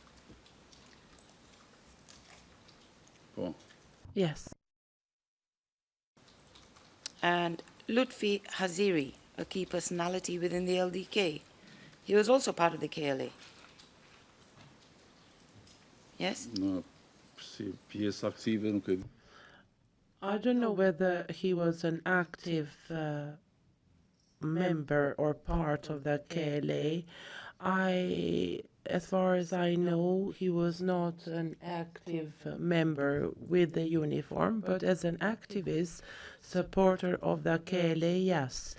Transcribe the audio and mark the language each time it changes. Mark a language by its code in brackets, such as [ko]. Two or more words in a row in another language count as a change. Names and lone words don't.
[en] Oh. Yes. And Lutfi Haziri, a key personality within the LDK. He was also part of the KLA. Yes? No, [sq] pjesë aktive nuk e. [en] I don't know whether he was an active member or part of the KLA. As far as I know, he was not an active member with the uniform, but as an activist, supporter of the KLA, yes.